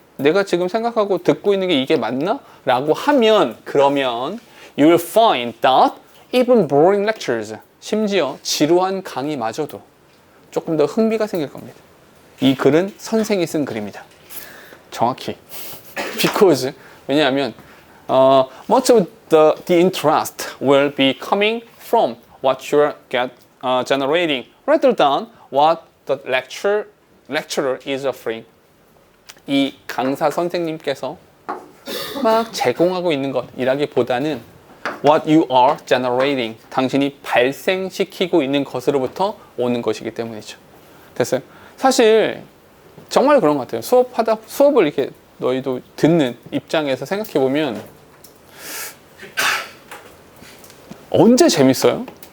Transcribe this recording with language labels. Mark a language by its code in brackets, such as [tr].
[ko] 내가 지금 생각하고 듣고 있는 게 이게 맞나? 라고 하면, 그러면 [en] you will find that even boring lectures, [ko] 심지어 지루한 강의마저도 조금 더 흥미가 생길 겁니다. 이 글은 선생이 쓴 글입니다. 정확히. [en] Because, [ko] 왜냐하면 [en] much of the interest will be coming from what you're generating rather than what the lecturer is offering. [ko] 이 강사 선생님께서 막 제공하고 있는 것이라기보다는 [en] what you are generating, [ko] 당신이 발생시키고 있는 것으로부터 오는 것이기 때문이죠. 됐어요? 사실 정말 그런 것 같아요. 수업을 이렇게 너희도 듣는 입장에서 생각해 보면 언제 재밌어요?